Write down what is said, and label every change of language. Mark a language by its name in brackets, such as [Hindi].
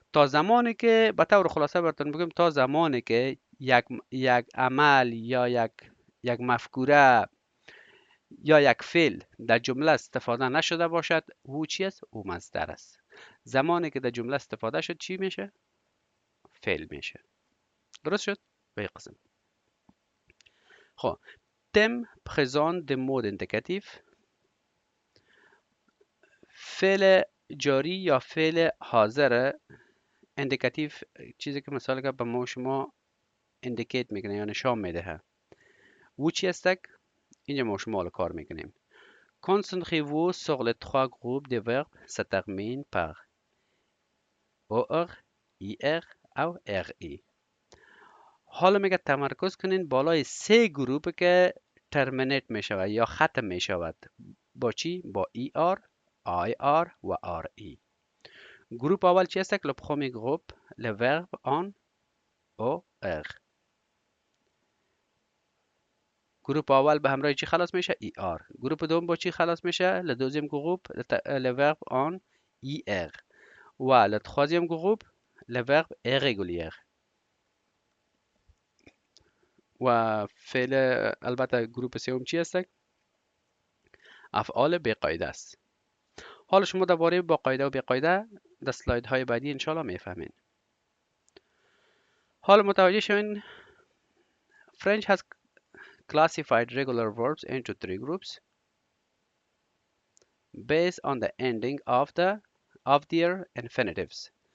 [Persian] تا زمانی که به طور خلاصه براتون بگم، تا زمانی که یک عمل یا یک مفکوره یا یک فعل در جمله استفاده نشده باشد او چی است؟ او مصدر است. زمانی که در جمله استفاده شد چی میشه؟ فعل میشه. درست شد؟ به قسم. خب تم [French] présent de mode indicatif. [Persian] فعل جاری یا فعل حاضر اندیکاتیو چیزی که مثال که به ما شما اندیکیت میکنه یا نشان میده او چی است؟ اینجا ما شما کار میکنیم. [French] Concentrez-vous sur les trois groupes de verbes se terminent par OR, IR ou RI. [Persian] حالا میگه تمرکز کنین بالای 3 گروپ که ترمینیت می شود یا ختم می شود. با چی؟ با ER, IR و RE. گروپ اول چی است؟ [French] Le premier groupe, le verbe en OR. [Persian] گروپ اول به همراه چی خلاص میشه؟ ER. گروپ دوم با چی خلاص میشه؟ [French] Le deuxième groupe, le verbe en IR. و le troisième groupe, le verbe irrégulier. [Persian] و فعل البته گروپ سوم چی است؟ افعال بی‌قاعده است. حالا شما درباره با قاعده و بی قاعده در سلاید های بعدی انشالله میفهمین. حالا متوجه شوین [English] French has classified regular verbs into 3 groups based on the ending of their infinitives.